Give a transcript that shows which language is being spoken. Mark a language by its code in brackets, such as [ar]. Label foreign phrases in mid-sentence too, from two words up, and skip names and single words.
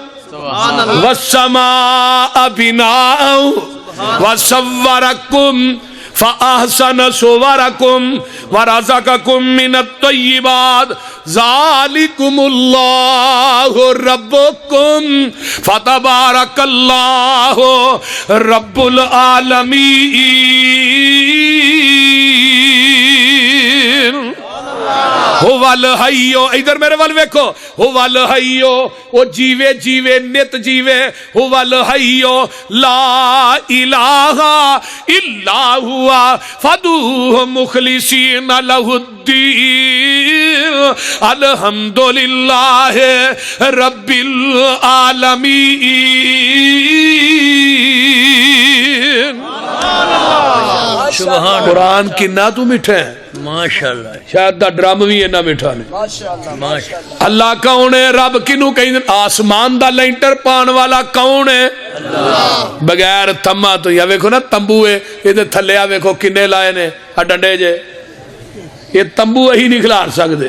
[ar] والسماء بناء وصوركم فأحسن صوركم ورزقكم من الطيبات ذلكم الله ربكم فتبارك الله رب العالمين. هو الحي, [pa] ادھر میرے ول ویکھو, [ar] هو الحي, [pa] وہ جیوے جیوے نت جیوے, [ar] هو الحي لا إله إلا هو فادعوه مخلصين له الدين الحمد لله رب العالمين. [pa] قرآن کنا تو مٹھا ہے माशाअल्लाह, شاید دا ڈرم بھی اینا مٹھا نے. माशाअल्लाह। اللہ کون ہے؟ رب کنوں کہیں? آسمان دا لینٹر پان والا کون ہے? अल्लाह। بغیر تھماں تو یا ویکھو نا تنبو ہے، یہ تھلے آ ویکھو کنے لائے نے آ ڈنڈے جے، یہ تنبو اہی نہیں کھلار سکتے.